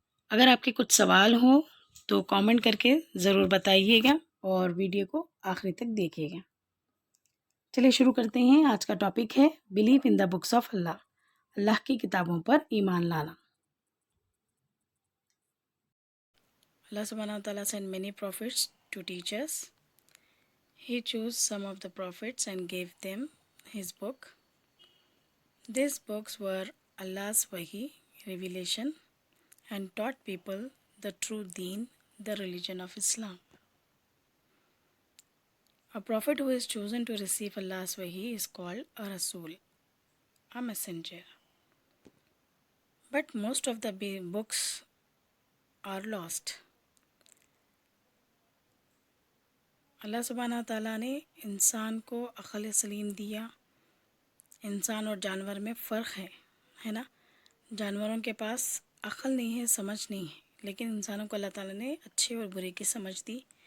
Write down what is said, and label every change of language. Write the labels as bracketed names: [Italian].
[Urdu] اگر آپ کے کچھ سوال ہوں تو کامنٹ کر کے ضرور بتائیے گا اور ویڈیو کو آخری تک دیکھیے گا۔ چلیے شروع کرتے ہیں۔ آج کا ٹاپک ہے [English] believe in the books of اللہ، [Urdu] اللہ کی کتابوں پر ایمان لانا۔ [English] Allah subhanahu wa ta'ala sent many prophets to teach us. He chose some of the prophets and gave them his book. These books were Allah's wahi, revelation, and taught people the true deen, the religion of Islam. A prophet who is chosen to receive Allah's wahi is called a Rasul, a messenger. But most of the books are lost. [Urdu] اللہ سبحانہ تعالیٰ نے انسان کو عقل سلیم دیا۔ انسان اور جانور میں فرق ہے نا۔ جانوروں کے پاس عقل نہیں ہے، سمجھ نہیں ہے، لیکن انسانوں کو اللہ تعالیٰ نے اچھے اور برے کی سمجھ دی۔